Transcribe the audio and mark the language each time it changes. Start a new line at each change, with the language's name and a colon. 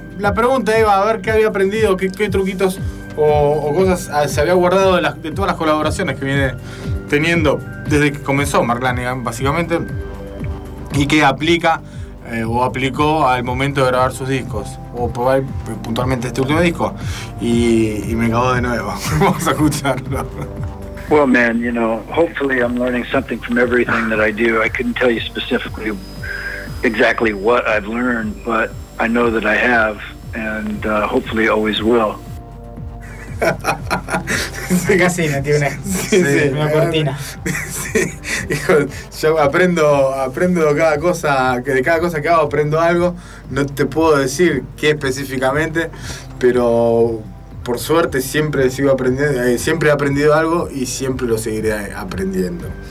Spanish: La pregunta iba a ver qué había aprendido, qué truquitos o cosas se había guardado de todas las colaboraciones que viene teniendo desde que comenzó Mark Lanegan, básicamente, y qué aplica o aplicó al momento de grabar sus discos, o puntualmente este último disco, y me cagó de nuevo. Vamos a escucharlo.
English: Well, man, you know, hopefully I'm learning something from everything that I do. I couldn't tell you specifically exactly what I've learned, but I know that I have, and hopefully always will.
Spanish: Sí, casi, no tiene una cortina. Sí, hijo, yo aprendo de cada cosa que hago, aprendo algo. No te puedo decir qué específicamente, pero... Por suerte siempre sigo aprendiendo, siempre he aprendido algo y siempre lo seguiré aprendiendo.